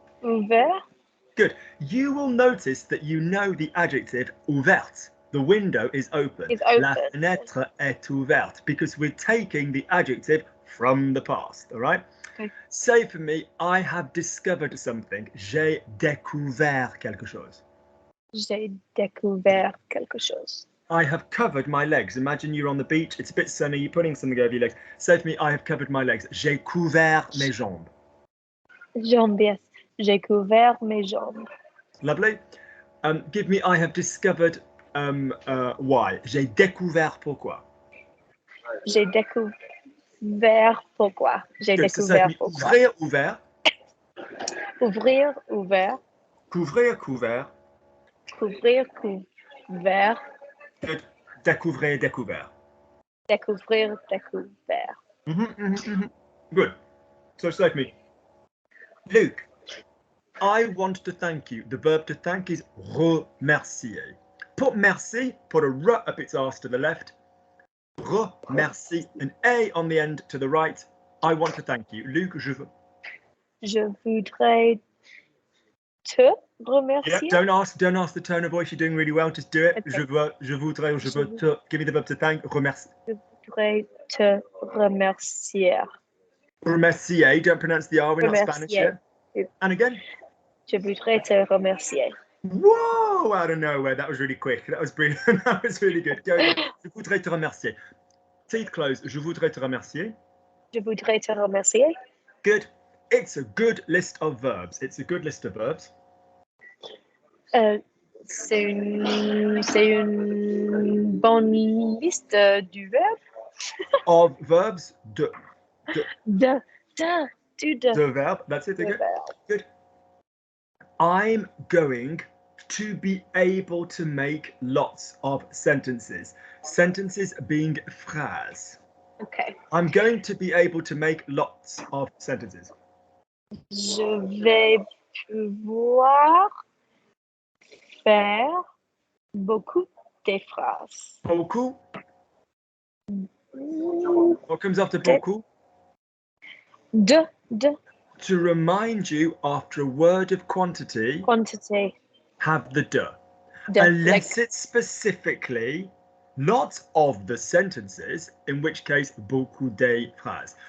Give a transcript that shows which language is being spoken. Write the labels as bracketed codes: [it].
[fr] Ouvert. [en] Good. You will notice that you know the adjective ouverte. The window is open. It's open. [fr] La fenêtre est ouverte [en] because we're taking the adjective from the past. All right. Okay. Say for me, I have discovered something. [fr] J'ai découvert quelque chose. J'ai découvert quelque chose. [en] I have covered my legs. Imagine you're on the beach. It's a bit sunny. You're putting something over your legs. Say for me, I have covered my legs. [fr] J'ai couvert mes jambes. Jambes, yes. J'ai couvert mes jambes. [en] Lovely. Give me, I have discovered why. [fr] J'ai découvert pourquoi. J'ai découvert pourquoi. J'ai [en] Good. [fr] découvert [en] So [fr] pourquoi. ouvrir, ouvert. Ouvrir, ouvert. Couvrir, couvert. Couvrir, couvert. Good. Découvrir, découvert. Découvrir, découvert. [en] Good. So say for me, Luke, I want to thank you. The verb to thank is remercier. Put merci, put a r up its arse to the left. Remercie, an A on the end to the right. I want to thank you. Luke, [fr] je veux. Je voudrais te remercier. [en] Yeah, don't ask the tone of voice. You're doing really well. Just do it. Okay. [fr] Je veux, je voudrais, ou je veux te. [en] Give me the verb to thank. [fr] Remercie. Je voudrais te remercier. [en] Remercier. Don't pronounce the R. We're not Spanish yet. And again. [fr] Je voudrais te remercier. [en] Whoa! Out of nowhere. That was really quick. That was brilliant. That was really good. Go again. [fr] Je voudrais te remercier. [en] Teeth closed. [fr] Je voudrais te remercier. Je voudrais te remercier. [en] Good. It's a good list of verbs. It's a good list of verbs. [fr] C'est une bonne liste du verbe. [en] Of verbs. De verb. That's it again. Good. I'm going to be able to make lots of sentences. Sentences being phrases. Okay. I'm going to be able to make lots of sentences. [fr] Je vais pouvoir faire beaucoup de phrases. Beaucoup. [en] What comes after beaucoup? [fr] De. [en] To remind you, after a word of quantity, have the de. Unless it's specifically not of the sentences, in which case [fr] beaucoup de phrases.